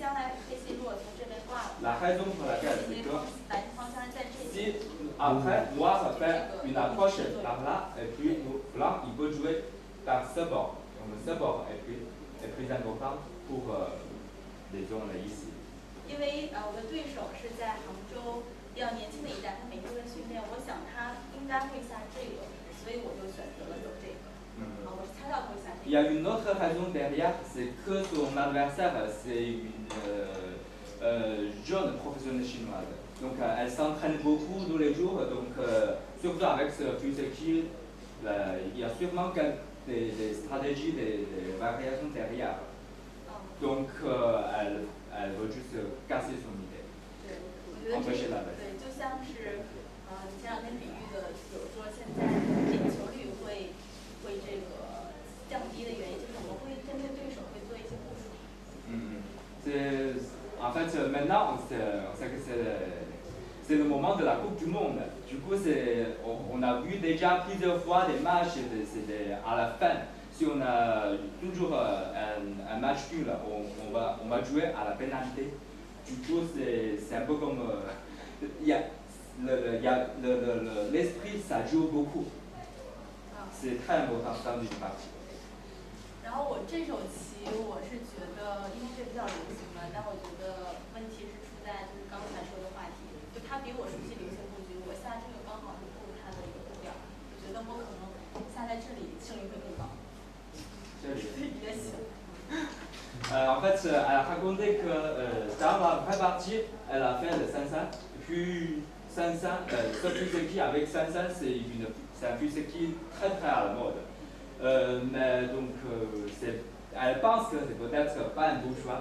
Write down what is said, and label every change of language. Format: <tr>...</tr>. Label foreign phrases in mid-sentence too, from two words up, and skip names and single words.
<fr>La raison pour laquelle c'est que si après Noir fait une approche par là, et puis Blanc il peut jouer par ce bord. Donc ce bord est plus important pour les zones ici.</fr> <zh>因为我的对手是在杭州比较年轻的一代，他每天在训练，我想他应该会下这个，所以我就选择了走这个。我是猜到他会下这个。</zh> <fr>Il y a une autre raison derrière, c'est que son adversaire c'est une jeune professionnelle chinoise. Donc elle s'entraîne beaucoup tous les jours, donc surtout avec ce Fuseki, il y a sûrement des stratégies, des variations derrière. Donc elle veut juste casser son idée.</fr> <zh>对，我觉得这个对，就像是你前两天比喻的，比如说现在点球率会这个降低的原因，就是我们会针对对手会做一些部署。</zh> <fr>En fait, maintenant, on sait que c'est le moment de la Coupe du Monde. Du coup, on a vu déjà plusieurs fois des matchs, à la fin, si on a toujours un match nul, on va jouer à la pénalité. Du coup, c'est un peu comme... l'esprit, ça joue beaucoup. C'est très important dans une partie.</fr> <zh>然后我这手棋，我是觉得，因为这比较流行嘛，但我觉得问题是出在就是刚才说的话题，就他比我熟悉流行布局，我下这个刚好是不如他的一个步调，我觉得我可能下在这里胜率会更高。这里。你的想。</zh> <fr>En fait, elle a raconté que dans la vraie partie, elle a fait le 5-5, puis 5-5, ce Fuseki avec 5-5, c'est un Fuseki très très à la mode. Mais donc, elle pense que c'est peut-être pas un bon choix.</fr>